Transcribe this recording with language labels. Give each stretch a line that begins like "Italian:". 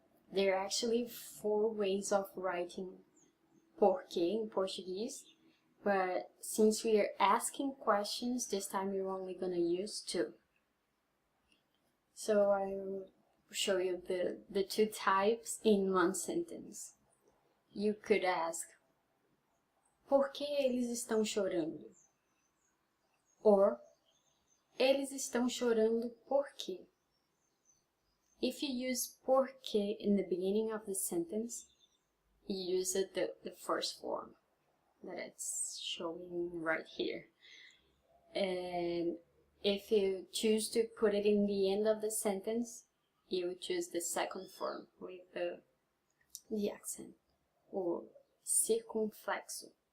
English: There are actually 4 ways of writing por quê in Portuguese, but since we are asking questions, this time we're only gonna use 2. So I will show you the 2 types in one sentence. You could ask,
Portuguese: por que eles estão chorando? Or, eles estão chorando por quê?
English: If you use por qué in the beginning of the sentence, you use it the first form that it's showing right here. And if you choose to put it in the end of the sentence, you would choose the second form with the accent, or circunflexo.